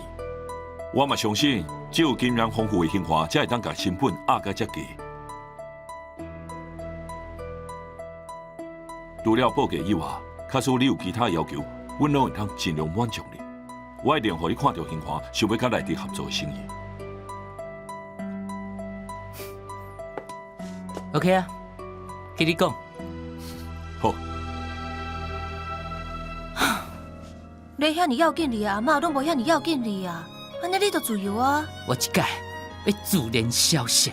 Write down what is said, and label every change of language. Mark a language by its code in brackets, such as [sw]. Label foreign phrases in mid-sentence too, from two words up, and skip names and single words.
[nan] 我嘛相信，只有经验丰富的兴华，才会当甲成本压甲遮低。除了报价以外，假使你有其他要求，阮拢会当尽量满足你。我一定互你看到兴华想要甲内地合作的生意。 OK 啊，听你讲。好。你遐尼要紧哩啊，妈拢无遐尼要紧哩啊，安尼你就自由啊。我这届要自然消息。